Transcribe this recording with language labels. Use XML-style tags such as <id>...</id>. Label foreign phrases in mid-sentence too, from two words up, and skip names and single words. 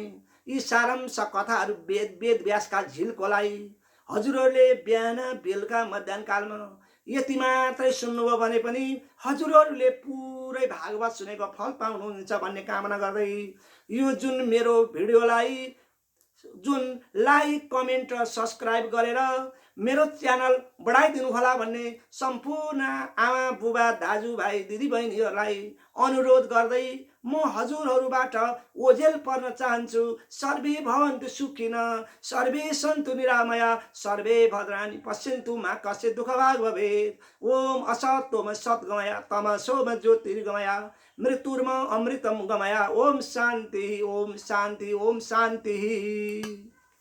<ne>यी सारांश कथाहरू वेद व्यासका झिल्कोलाई हजुरहरूले बिहान बेलुका मध्याह्नकालमा यति मात्रै सुन्नुभयो भने पनि हजुरहरूले पुरै भागवत सुनेको फल पाउनुहुन्छ भन्ने कामना गर्दै यो जुन मेरो भिडियोलाई जुन</ne> <en>like comment</en> <ne>र सब्सक्राइब गरेर मेरो च्यानल बढाइदिनु होला भन्ने सम्पूर्ण आमा बुबा दाजुभाइ दिदीबहिनीहरूलाई अनुरोध गर्दै म हजुरहरूबाट ओझेल पर्न चाहन्छु।</ne> <sa>सर्वे भवन्तु सुखिनः, सर्वे सन्तु निरामया, सर्वे भद्राणि पश्यन्तु मा कश्चित् दुःखभाग् भवेत्। ओम असतोम सद्गमय, तमसोम ज्योतिर्गमय, मृत्युर्म अमृतम गमय। ओम शान्ति, ओम शान्ति, ओम शान्ति।</sa>